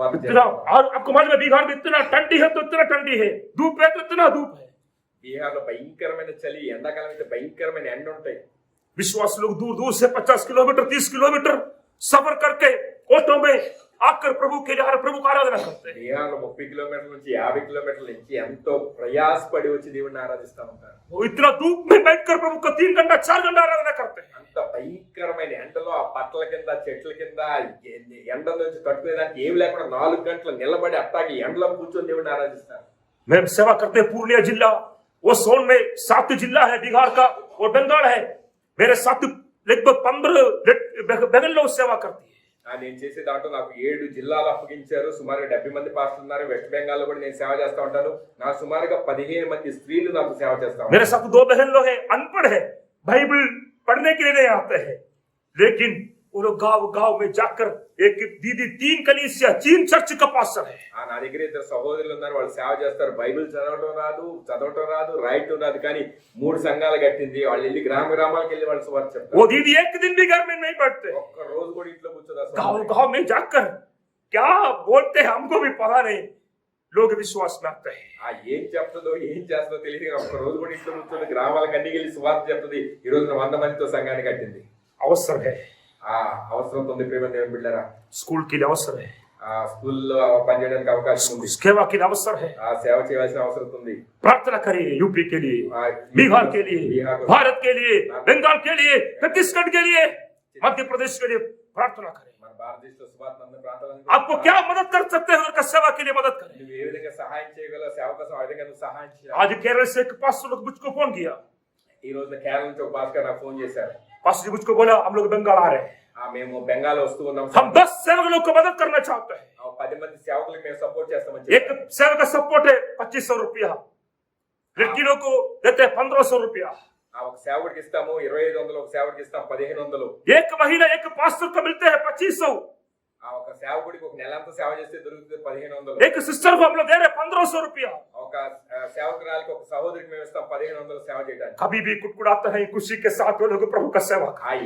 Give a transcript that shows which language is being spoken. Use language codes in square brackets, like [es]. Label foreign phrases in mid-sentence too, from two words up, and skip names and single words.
[hi] और आपको मालूम है बिहार में इतना ठंडी है तो इतना ठंडी है, धूप है तो इतना धूप है। [te] బీహార్ లో భయంకరమైన చలి, ఎండాకాలం అయితే భయంకరమైన ఎండ ఉంటాయి. [hi] विश्वास लोग दूर दूर से 50 किलोमीटर 30 किलोमीटर सफर करके ऑटो में आकर प्रभु के लिए प्रभु का आराधना करते हैं। [te] బీహార్ లో 30 కిలోమీటర్ల నుంచి 50 కిలోమీటర్ల నుంచి ఎంతో ప్రయాసపడి వచ్చి దేవుడిని ఆరాధిస్తూ ఉంటారు. [hi] वो इतना धूप में बैठकर प्रभु का 3 घंटा 4 घंटा आराधना करते हैं। [te] అంత భయంకరమైన ఎండలో ఆ పట్ల కింద చెట్ల కింద ఎండ నుంచి తట్టుకునేదానికి ఏమి లేకుండా 4 గంటలు నిలబడి అట్టాగి ఎండలో కూర్చొని దేవుడిని ఆరాధిస్తారు. [hi] मैं सेवा करते हैं पूर्णिया जिला, वो सोन में 7 जिला है बिहार का और बंगाल है। मेरे साथ लगभग 15 बहन लोग सेवा करती है। [te] నేను చేసే దాంట్లో నాకు 7 జిల్లాలు అప్పగించారు. సుమారుగా 70 మంది పాస్టర్లు ఉన్నారు. వెస్ట్ బెంగాల్ లో కూడా నేను సేవ చేస్తూ ఉంటాను. నాకు సుమారుగా 15 మంది స్త్రీలు నాకు సేవ చేస్తా ఉంటారు. [hi] मेरे साथ 2 बहन लोग हैं, अनपढ़ है, बाइबल पढ़ने के लिए नहीं आते हैं, लेकिन वो लोग गांव में जाकर एक दीदी 3 कलीसिया 3 चर्च का पास्टर है। [te] నా దగ్గర 2 సహోదరులు ఉన్నారు. వాళ్ళు సేవ చేస్తారు. బైబిల్ చదవటం రాదు, రాయటం రాదు, కానీ 3 సంఘాలు కట్టింది. వాళ్ళు వెళ్ళి గ్రామాలకు వెళ్ళి వాళ్ళు సువార్త చెప్తారు. [hi] वो दीदी एक दिन भी घर में नहीं बैठते, [te] ఒక్క రోజు కూడా ఇంట్లో కూర్చోదా. [hi] गांव में जाकर क्या बोलते हैं हमको भी पता नहीं, लोग विश्वास में आते हैं। [te] ఏం చెప్తుందో ఏం చేస్తుందో తెలియదు. ఒక్క రోజు కూడా ఇంట్లో కూర్చొని గ్రామాలకు అన్ని వెళ్ళి సువార్త చెప్తుంది. ఈ రోజు 100 మందితో సంఘాన్ని కట్టింది. [hi] अवसर है, [te] ఆ అవసరం ఉంది. ప్రేమ దేవుని బిడ్డలారా, [hi] स्कूल के लिए अवसर है, [te] స్కూల్లో పనిచేయడానికి అవకాశం ఉంది. [hi] सेवा के लिए अवसर है। [te] సేవ చేయాల్సిన అవసరం ఉంది. [hi] प्रार्थना करिए यूपी के लिए, बिहार के लिए, भारत के लिए, बंगाल के लिए, छत्तीसगढ़ के लिए, मध्य प्रदेश के लिए प्रार्थना करें। [te] మన భారతదేశంలో సువార్తను ప్రార్థన [hi] आपको क्या मदद कर सकते हैं उनका सेवा के लिए मदद करें। [te] నువ్వు ఏ విధంగా సహాయం చేయగల సేవ కోసం ఆ విధంగా నువ్వు సహాయం చేయాలి. [hi] आज केरल से एक पास्टर लोग मुझको फोन किया, [te] ఈ రోజు కేరళ నుంచి ఒక భాస్కర్ నాకు ఫోన్ చేశారు. [hi] पास्टर जी मुझको बोला हम लोग बंगाल आ रहे हैं, [te] మేము బెంగాల్ వస్తూ ఉన్నాం. [hi] हम 10 सेवक लोग को मदद करना चाहते हैं। [te] 10 మంది సేవకులకు మేము సపోర్ట్ చేస్తామని [hi] एक सेवक का सपोर्ट है 2500 रुपया, लड़कियों को देते हैं 1500 रुपया। [te] ఒక సేవకుడికి ఇస్తాము 2500, ఒక సేవకుడికి ఇస్తాం 1500. [hi] एक महीना एक पास्टर को मिलते हैं 2500, [te] ఒక సేవకుడికి ఒక నెల అంతా సేవ చేస్తే దొరుకుతుంది 1500. [hi] एक सिस्टर को हम लोग दे रहे 1500 रुपया। [te] ఒక సేవకురాలికి ఒక సహోదరికి మేము ఇస్తాం 1500 సేవ చేయడానికి. [hi] कभी भी कुड़कुड़ाते हैं, खुशी के साथ वो लोग प्रभु का सेवा करते हैं।